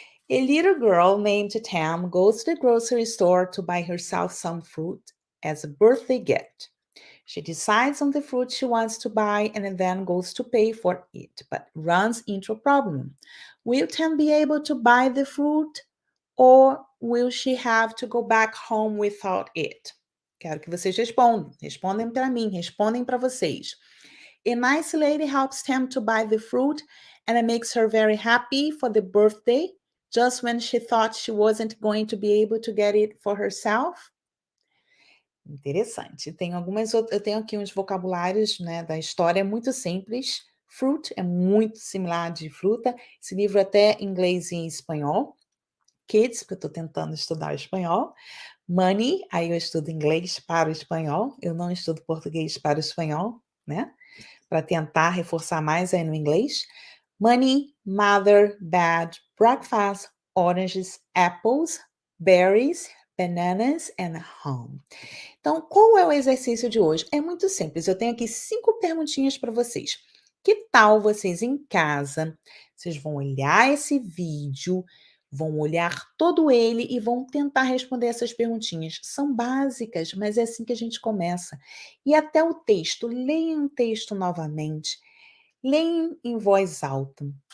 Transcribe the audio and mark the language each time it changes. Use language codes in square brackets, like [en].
[en] A little girl named Tam goes to the grocery store to buy herself some fruit as a birthday gift. She decides on the fruit she wants to buy and then goes to pay for it, but runs into a problem. Will Tam be able to buy the fruit or will she have to go back home without it? [pt] Quero que vocês respondam. Respondem para mim, respondem para vocês. [en] A nice lady helps Tam to buy the fruit and it makes her very happy for the birthday, just when she thought she wasn't going to be able to get it for herself. [pt] Interessante. Eu tenho aqui uns vocabulários, né, da história muito simples. Fruit é muito similar de fruta. Esse livro é até em inglês e em espanhol. Kids, porque eu estou tentando estudar espanhol. Money, aí eu estudo inglês para o espanhol. Eu não estudo português para o espanhol, né? Para tentar reforçar mais aí no inglês. [en] Money, mother, bad, breakfast, oranges, apples, berries, bananas and home. [pt] Então, qual é o exercício de hoje? É muito simples. Eu tenho aqui 5 perguntinhas para vocês. Que tal vocês em casa? Vocês vão olhar esse vídeo, vão olhar todo ele e vão tentar responder essas perguntinhas. São básicas, mas é assim que a gente começa. E até o texto, leiam o texto novamente. Leiam em voz alta.